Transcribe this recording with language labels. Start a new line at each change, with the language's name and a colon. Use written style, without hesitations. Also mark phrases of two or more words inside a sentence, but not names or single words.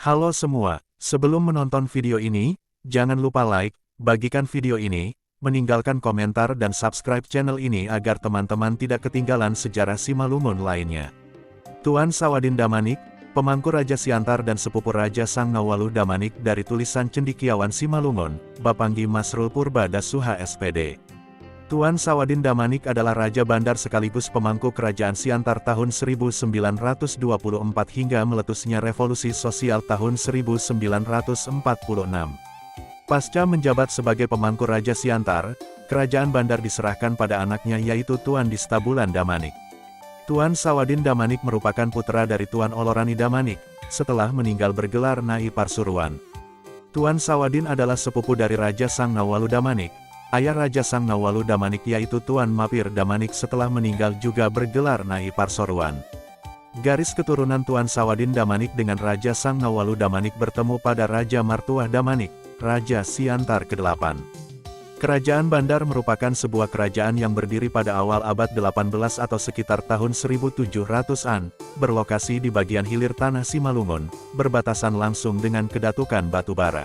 Indonesian: Halo semua, sebelum menonton video ini, jangan lupa like, bagikan video ini, meninggalkan komentar dan
English: subscribe channel
Indonesian: ini agar teman-teman tidak ketinggalan sejarah Simalungun lainnya. Tuan Sawadin Damanik, pemangku Raja Siantar dan sepupu Raja Sang Nawalu Damanik dari tulisan Cendekiawan Simalungun, Bapanggi Masrul Purba Dasuha SPD. Tuan Sawadin Damanik adalah Raja Bandar sekaligus pemangku Kerajaan Siantar tahun 1924 hingga meletusnya Revolusi Sosial tahun 1946. Pasca menjabat sebagai pemangku Raja Siantar, Kerajaan Bandar diserahkan pada anaknya yaitu Tuan Distabulan Damanik. Tuan Sawadin Damanik merupakan putra dari Tuan Olorani Damanik, setelah meninggal bergelar Nai Parsuruan. Tuan Sawadin adalah sepupu dari Raja Sang Nawalu Damanik. Ayah Raja Sang Nawalu Damanik yaitu Tuan Mapir Damanik setelah meninggal juga bergelar Nai Parsuruan. Garis keturunan Tuan Sawadin Damanik dengan Raja Sang Nawalu Damanik bertemu pada Raja Martuah Damanik, Raja Siantar ke-8. Kerajaan Bandar merupakan sebuah kerajaan yang berdiri pada awal abad 18 atau sekitar tahun 1700-an, berlokasi di bagian hilir tanah Simalungun, berbatasan langsung dengan Kedatukan Batubara.